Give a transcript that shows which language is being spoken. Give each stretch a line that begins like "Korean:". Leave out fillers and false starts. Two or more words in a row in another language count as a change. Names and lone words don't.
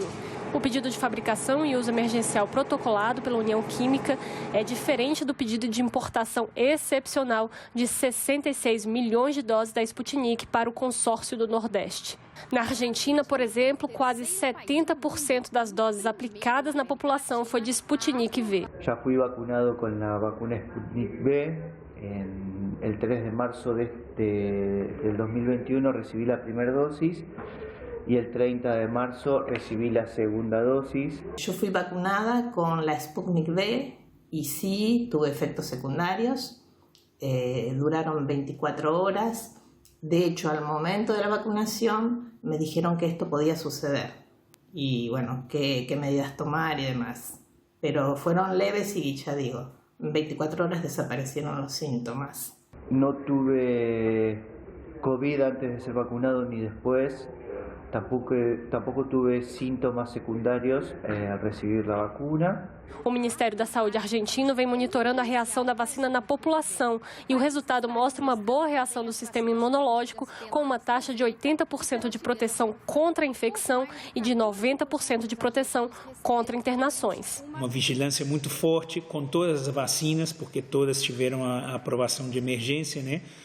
Portuguese: O pedido de fabricação e uso emergencial protocolado pela União Química é diferente do pedido de importação excepcional de 66 milhões de doses da Sputnik para o consórcio do Nordeste. Na Argentina, por exemplo, quase 70% das doses aplicadas na população foi de Sputnik V. Já fui vacinado com a vacuna Sputnik V.
Spanish: El 3 de marzo del 2021
Portuguese: recebi a primeira dosis.
Spanish: Y el 30 de marzo recibí la segunda dosis. Yo fui vacunada con la Sputnik V y sí tuve efectos secundarios, duraron 24 horas. De hecho, al momento de la vacunación me dijeron que esto podía suceder y bueno, qué medidas tomar y demás. Pero fueron leves y ya digo, en 24 horas desaparecieron los síntomas. No tuve COVID antes de ser vacunado ni después. Tampoco tuve sintomas secundários al recibir la vacuna.
Portuguese: O Ministério da Saúde argentino vem monitorando a reação da vacina na população e o resultado mostra uma boa reação do sistema imunológico, com uma taxa de 80% de proteção contra a infecção e de 90% de proteção contra internações. Uma vigilância muito forte com todas as vacinas, porque todas tiveram a aprovação de emergência, né?